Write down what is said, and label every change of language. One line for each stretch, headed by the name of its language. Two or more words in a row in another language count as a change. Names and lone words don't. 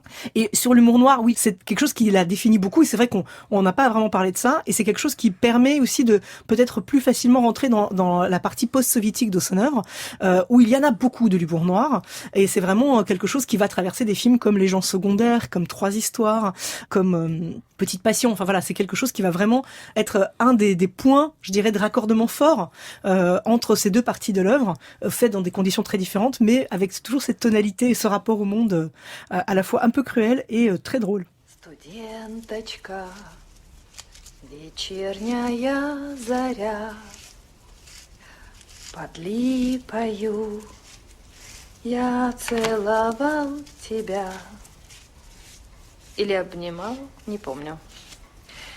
French: Et sur l'humour noir, oui, c'est quelque chose qui la définit beaucoup, et c'est vrai qu'on n'a pas vraiment parlé de ça, et c'est quelque chose qui permet aussi de peut-être plus facilement rentrer dans la partie post-soviétique de son œuvre, où il y en a beaucoup de l'humour noir, et c'est vraiment quelque chose qui va traverser des films comme Les gens secondaires, comme Trois histoires, comme Petite passion. C'est quelque chose qui va vraiment être un des points, je dirais, de raccordement fort entre ces deux parties de l'œuvre, faites dans des conditions très différentes, mais avec toujours cette tonalité et ce rapport au monde à la fois un peu cruel et très drôle.
Russian: Студенточка, вечерняя заря, под липою я целовал тебя. Или обнимал, не помню.